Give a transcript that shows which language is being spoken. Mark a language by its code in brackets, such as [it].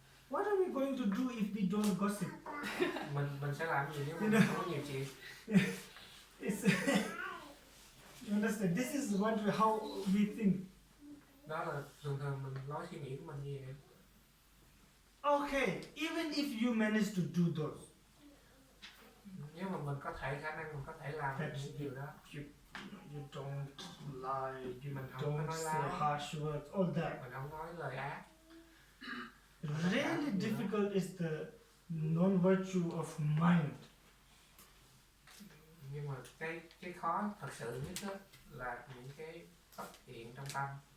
[en] What are we going to do if we don't gossip? [vi] Mình sẽ làm gì nếu mà không có nhiều chuyện? [en] It's you understand? This is how we think. [vi] Đó là thường mình nói suy nghĩ của mình như vậy. [en] Okay, even if you manage to do those, [vi] Nếu mà mình có thể khả năng mình có thể làm được những điều đó, [en] you don't lie, you [vi] Mình không có [en] don't [vi] nói [en] say [vi] láo. [en] harsh words, all that. [vi] mình không nói lời ác. [en] Really difficult is the non-virtue of mind. [vi] Nhưng mà cái khó thật sự nhất đó là những cái bất thiện trong tâm.